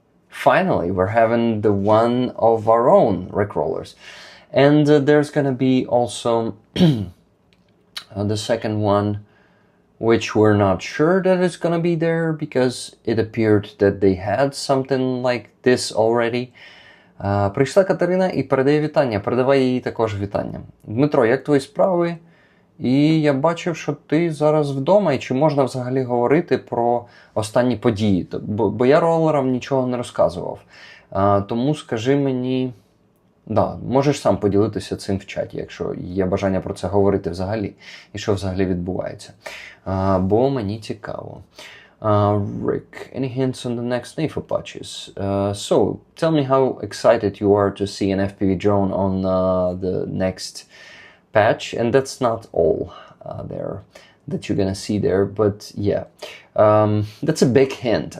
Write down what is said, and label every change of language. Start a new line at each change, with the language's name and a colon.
English: Finally, we're having the one of our own Rickrollers. And there's gonna be also the second one, which we're not sure that it's gonna be there because it appeared that they had something like this already.
Ukrainian: Прийшла Катерина і передає вітання. Передавай їй також вітання. Дмитро, як твої справи? І я бачив, що ти зараз вдома, і чи можна взагалі говорити про останні події? Бо я ролерам нічого не розказував. Тому скажи мені... Да, можеш сам поділитися цим в чаті, якщо є бажання про це говорити взагалі. І що взагалі відбувається. Бо мені цікаво.
English: Rick, any hints on the next NAFO patches? So, tell me how excited you are to see an FPV drone on the next patch, and that's not all there that you're gonna see there, but yeah, that's a big hint.